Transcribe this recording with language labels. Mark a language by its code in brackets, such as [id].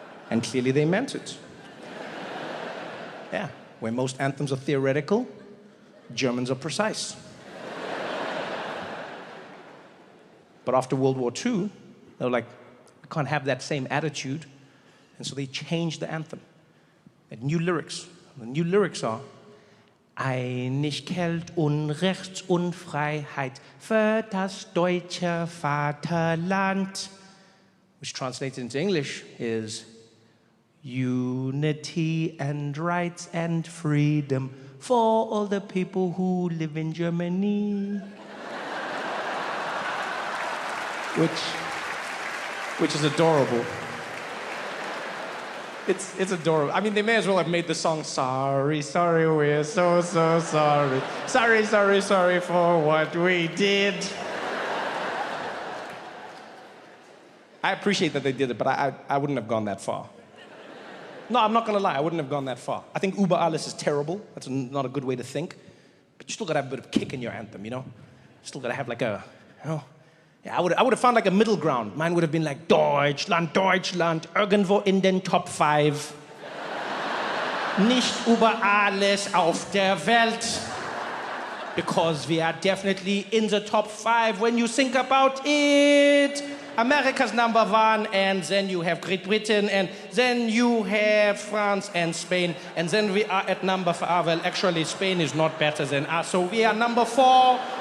[en] And clearly they meant it. Yeah. Where most anthems are theoretical, Germans are precise. But after World War II, they were like, we can't have that same attitude. And so they changed the anthem. They had new lyrics. The new lyrics are, [de] Einigkeit und Rechts und Freiheit für das deutsche Vaterland. [en] Which translated into English is, unity and rights and freedom for all the people who live in Germany. Which is adorable. It's adorable. I mean, they may as well have made the song, sorry, sorry, we're so sorry. Sorry for what we did. I appreciate that they did it, but I wouldn't have gone that far. No, I'm not gonna lie, I wouldn't have gone that far. I think [de] über alles [en] is terrible. That's not a good way to think. But you still gotta have a bit of kick in your anthem, you know? Still gotta have like a, you know? Yeah, I would have found like a middle ground. Mine would have been like, [de] Deutschland, Deutschland, irgendwo in den Top 5. Nicht über alles auf der Welt. [en] Because we are definitely in the top 5 when you think about it. America's number 1, and then you have Great Britain, and then you have France and Spain, and then we are at number 4. Well, actually, Spain is not better than us, so we are number 4.